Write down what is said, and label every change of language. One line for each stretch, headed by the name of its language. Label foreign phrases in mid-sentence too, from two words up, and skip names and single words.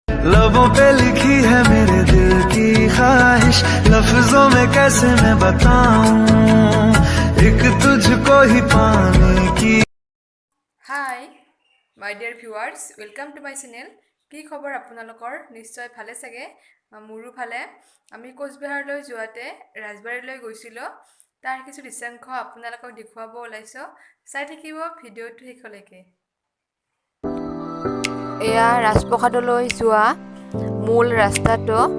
Hindi: लबों पे लिखी है मेरे दिल की ख्वाहिश, लफ्जों में कैसे मैं बताऊं, एक तुझको ही पाने की।
English: hi my dear ভিউৱাৰ্ছ, welcome to my channel.
Assamese: কি খবৰ আপোনালোকৰ? নিশ্চয় ভালে চাগে। মোৰো ভালে। আমি কোচবিহাৰলৈ যোৱাতে ৰাজবাৰীলৈ গৈছিলোঁ। তাৰ কিছু দৃশ্যাংশ আপোনালোকক দেখুৱাব ওলাইছোঁ। চাই থাকিব ভিডিঅ'টো শেষলৈকে। এয়া ৰাজপ্ৰসাদলৈ যোৱা মূল ৰাস্তাটো।